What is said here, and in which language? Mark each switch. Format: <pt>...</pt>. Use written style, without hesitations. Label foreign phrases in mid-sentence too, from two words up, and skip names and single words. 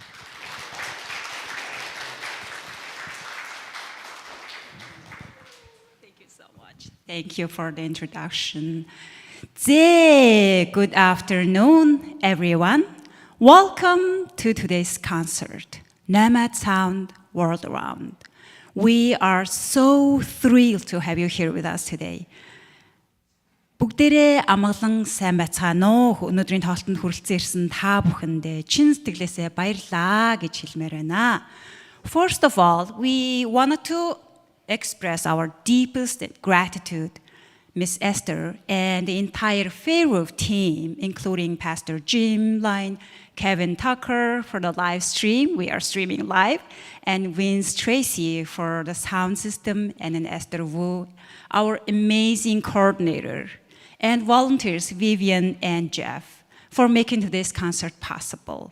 <en>Thank you for the introduction. Good afternoon, everyone. Welcome to today's concert, Nomad Sound World Around. We are so thrilled to have you here with us today.</en> <mn>Бүгдээрээ амгалан сайн байцгаана уу? Өнөөдрийн тоглолтод хүрэлцэн ирсэн та бүхэндээ чин сэтгэлээсээ баярлалаа гэж хэлмээр байна.</mn> <en>First of all, we wanted to express our deepest gratitude, Miss Esther, and the entire Fairview team, including Pastor Jim Lyon, Kevin Tucker for the live stream. We are streaming live, and Vince Tracy for the sound system, and then Esther Wu, our amazing coordinator, and volunteers Vivian and Jeff for making this concert possible.</en>